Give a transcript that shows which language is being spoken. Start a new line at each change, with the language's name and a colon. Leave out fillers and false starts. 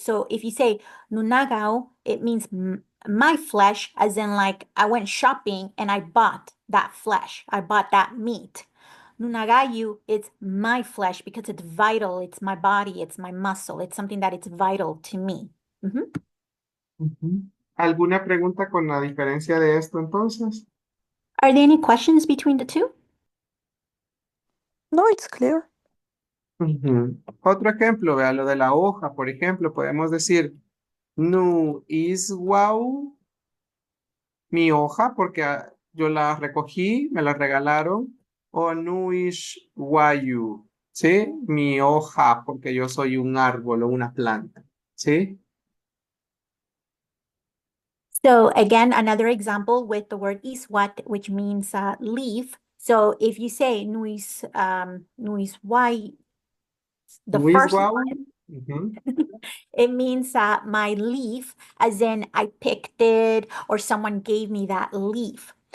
English: So if you say nunagao, it means my flesh, as in like I went shopping and I bought that flesh. I bought that meat. Nunagayu, it's my flesh because it's vital. It's my body. It's my muscle. It's something that it's vital to me. Mhm. Ujú.
Spanish: ¿Alguna pregunta con la diferencia de esto entonces?
English: Are there any questions between the two? No, it's clear. Ujú.
Spanish: Otro ejemplo, vea lo de la hoja, por ejemplo, podemos decir nu iswau, mi hoja, porque yo la recogí, me la regalaron, o nu ishwayu, ¿sí? Mi hoja, porque yo soy un árbol o una planta, ¿sí?
English: So again, another example with the word iswat, which means leaf. So if you say nuis wai, the
Pipil: Nu
English: first
Pipil: iswau,
English: one, ujú, it means my leaf, as in I picked it or someone gave me that leaf.